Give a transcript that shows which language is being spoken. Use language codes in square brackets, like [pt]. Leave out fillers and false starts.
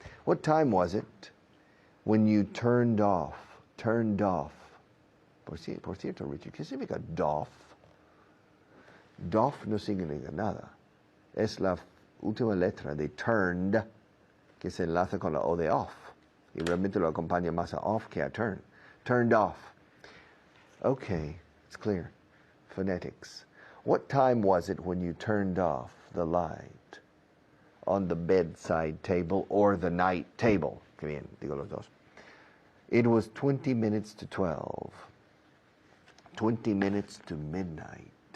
[en] What time was it when you turned off? Turned off. [es] Por cierto, Richard, ¿qué significa doff? Doff no significa nada. Es la última letra de turned que se enlaza con la O de off. Y realmente lo acompaña más a off que a turn. [en] Turned off. Okay, it's clear. Phonetics. What time was it when you turned off the light on the bedside table or the night table? [es] Que bien, digo los dos. [en] It was 20 minutes to 12. 20 minutes to midnight.